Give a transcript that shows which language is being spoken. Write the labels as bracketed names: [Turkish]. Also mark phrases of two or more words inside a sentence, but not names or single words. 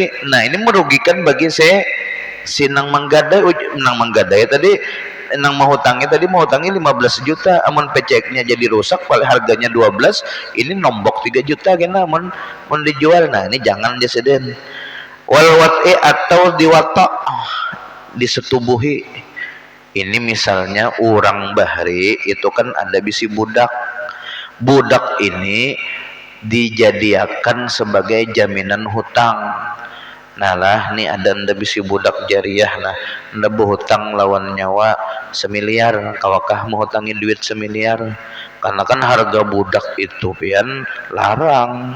[Indonesian] Nah, ini merugikan bagi si nang menggadai tadi, nang menghutangi 15 juta, amun PCX-nya jadi rusak paling harganya 12, ini nombok 3 juta kena mun dijual. Nah, ini jangan diseden. [Arabic] والوطء, [Indonesian] atau diwata, disetubuhi. Ini misalnya orang bahari itu kan ada bisi budak. Budak ini dijadikan sebagai jaminan hutang. Nah lah, nih ada bisi budak jariah, nah anda berhutang lawan nyawa 1 miliar, kawakah menghutangi duit 1 miliar? Karena kan harga budak itu pian larang.